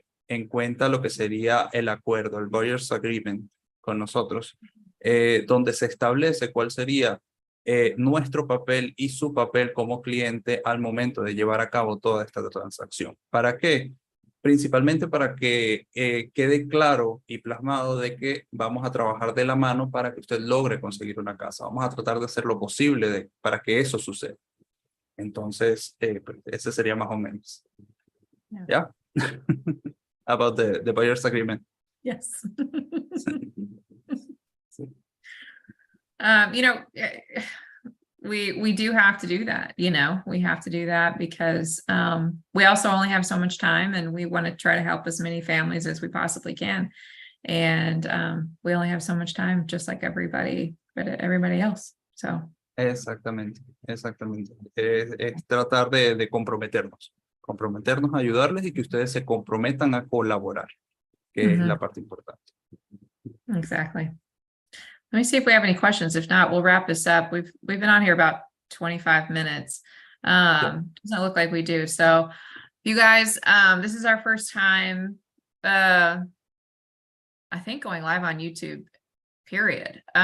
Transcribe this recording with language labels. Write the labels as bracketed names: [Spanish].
[Spanish] en cuenta lo que sería el acuerdo, el Buyer's Agreement con nosotros, donde se establece cuál sería nuestro papel y su papel como cliente al momento de llevar a cabo toda esta transacción. ¿Para qué? Principalmente para que quede claro y plasmado de que vamos a trabajar de la mano para que usted logre conseguir una casa. Vamos a tratar de hacer lo posible para que eso suceda. Entonces, pues, ese sería más o menos. [English] Yeah. [Spanish] ¿Ya? [English] About the buyer's agreement. Yes. [Spanish] Sí. [English] You know, we do have to do that, you know, we have to do that because we also only have so much time and we want to try to help as many families as we possibly can. And we only have so much time, just like everybody else. So. [Spanish] Exactamente, exactamente. Es tratar de comprometernos a ayudarles y que ustedes se comprometan a colaborar, que es la parte importante. [English] Exactly. Let me see if we have any questions. If not, we'll wrap this up. We've been on here about 25 minutes. Doesn't look like we do. So you guys, this is our first time, I think, going live on YouTube, period.